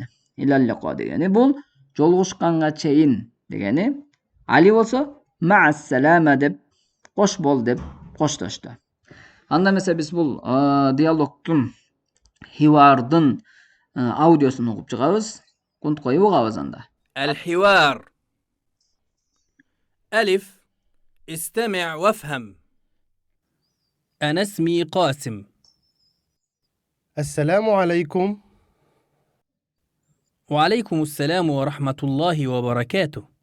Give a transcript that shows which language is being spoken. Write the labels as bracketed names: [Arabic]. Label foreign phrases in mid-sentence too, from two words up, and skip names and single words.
[Kyrgyz] Илаллиқа дегени бул жолугушканга чейин дегени. Али болсо маассалама деп кош бол деп коштошду. Анда эмесе биз бул диалогдун, хивардын аудиосун угуп чыгабыз. Кунт коюп угабыз анда. [Arabic] الحوار. ألف: استمع وافهم. أنا اسمي قاسم. السلام عليكم. وعليكم السلام ورحمة الله وبركاته.